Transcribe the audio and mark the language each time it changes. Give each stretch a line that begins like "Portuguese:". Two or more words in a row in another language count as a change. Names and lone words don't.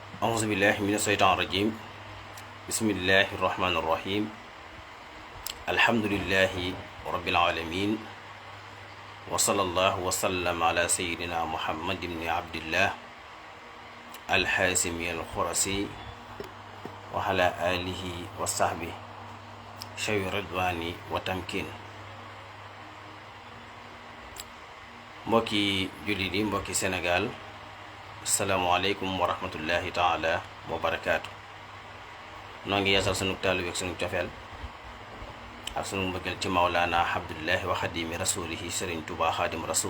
Arabic: أعوذ بالله من الشيطان الرجيم بسم الله الرحمن الرحيم الحمد لله رب العالمين وصلى الله وسلم على سيدنا محمد بن عبد الله الحاسمي الخرسي وعلى آله وصحبه شوي الرضوان وتمكين.
Wolof: mbokki jullit yi mbokki Sénégal,
Arabic: السلام عليكم ورحمة الله تعالى وبركاته.
Wolof: noo ngi yeesal sunu taalu ak sunu cofeel ak sunu mbëggeel ci Mawlaana
Arabic: عبد الله وخادم رسوله
Wolof: Sëriñ Tuubaa Xaadim Rasul.